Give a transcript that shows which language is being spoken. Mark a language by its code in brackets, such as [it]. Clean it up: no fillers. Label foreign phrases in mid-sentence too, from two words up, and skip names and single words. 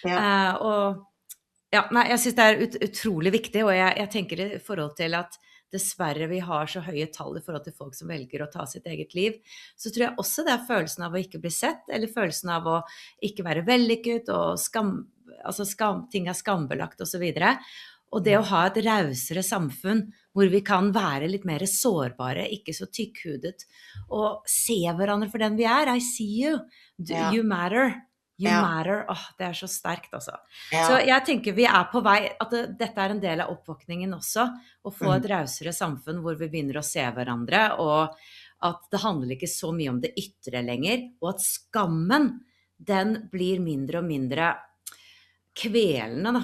[no] Jeg synes det utrolig viktig, og jeg tenker I forhold til at dessverre vi har så høye tall I forhold til folk som velger å ta sitt eget liv, så tror jeg også det følelsen av å ikke bli sett, eller følelsen av å ikke være vellykket, og ting skambelagt og så videre. Og det å ha et rausere samfunn, hvor vi kan være litt mer sårbare, ikke så tykkhudet, og se hverandre for den vi [en] I see you, you matter. You matter. [no] Det så sterkt, altså. Så jeg tenker vi på vei, at dette en del av oppvåkningen også, å få et rausere samfunn hvor vi begynner å se hverandre, og at det handler ikke så mye om det ytre lenger, og at skammen, den blir mindre og mindre kvelende, da.